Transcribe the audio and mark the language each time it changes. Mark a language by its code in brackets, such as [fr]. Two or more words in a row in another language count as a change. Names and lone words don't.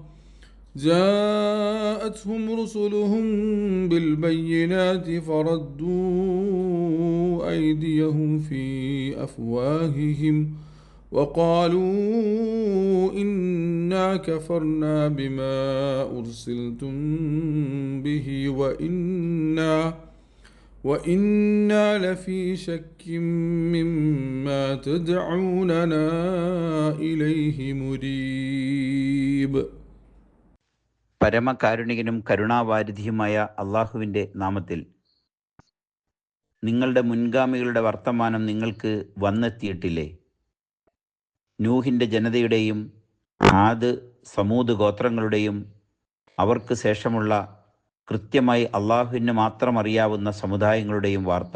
[ar] جاءتهم رسلهم بالبينات فردوا أيديهم في أفواههم وقالوا إنا كفرنا بما أرسلتم به وإنا لفي شك مما تدعوننا إليه مريب. [ml] പരമകാരുണികനും കരുണാവാരിധിയുമായ അള്ളാഹുവിൻ്റെ നാമത്തിൽ. നിങ്ങളുടെ മുൻഗാമികളുടെ വർത്തമാനം നിങ്ങൾക്ക് വന്നെത്തിയിട്ടില്ലേ? നൂഹിൻ്റെ ജനതയുടെയും ആദ് സമൂദ് ഗോത്രങ്ങളുടെയും അവർക്ക് ശേഷമുള്ള കൃത്യമായി അള്ളാഹുവിന് മാത്രം അറിയാവുന്ന സമുദായങ്ങളുടെയും വാർത്ത.